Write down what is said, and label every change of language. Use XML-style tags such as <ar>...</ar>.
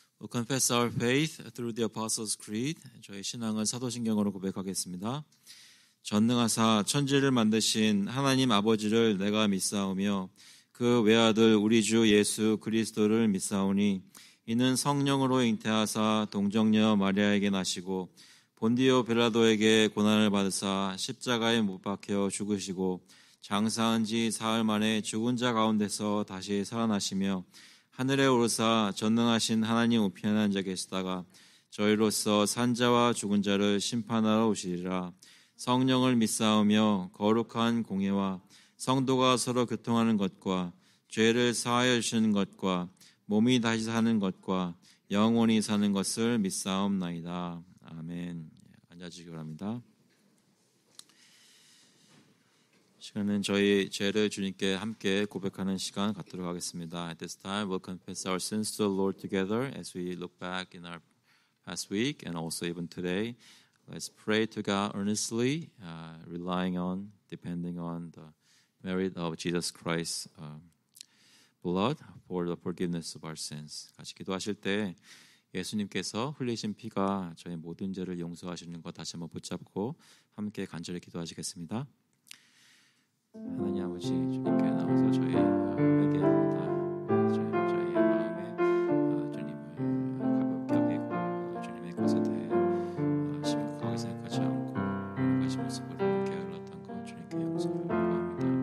<en>Confess our faith through the Apostles' Creed.</en> <ko>저희 신앙은 사도신경으로 고백하겠습니다. 전능하사 천지를 만드신 하나님 아버지를 내가 믿사오며 그 외아들 우리 주 예수 그리스도를 믿사오니 이는 성령으로 잉태하사 동정녀 마리아에게 나시고 본디오 빌라도에게 고난을 받으사 십자가에 못 박혀 죽으시고 장사한 지 사흘 만에 죽은 자 가운데서 다시 살아나시며 하늘에 오르사 전능하신 하나님 우편에 앉아 계시다가 저희로서 산자와 죽은 자를 심판하러 오시리라. 성령을 믿사오며 거룩한 공예와 성도가 서로 교통하는 것과 죄를 사하여 주시는 것과 몸이 다시 사는 것과 영원히 사는 것을 믿사옵나이다. 아멘. 앉아주시기 바랍니다. 시간은 저희 죄를 주님께 함께 고백하는 시간 갖도록 하겠습니다.</ko> <en>At this time, we'll confess our sins to the Lord together as we look back in our past week and also even today. Let's pray to God earnestly, relying on, depending on the merit of Jesus Christ's blood for the forgiveness of our sins.</en> <ko>같이 기도하실 때 예수님께서 흘리신 피가 저희 모든 죄를 용서하시는 것 다시 한번 붙잡고 함께 간절히 기도하시겠습니다. 하나님 아버지, 주님께 나와서 저희 회개합니다. 저희의 마음에 주님을 가볍게 여기고 주님의 것에 대해 심각하게 생각하지 않고 가신 모습으로 게을렀던 것 주님께 용서를 구합니다.</ko>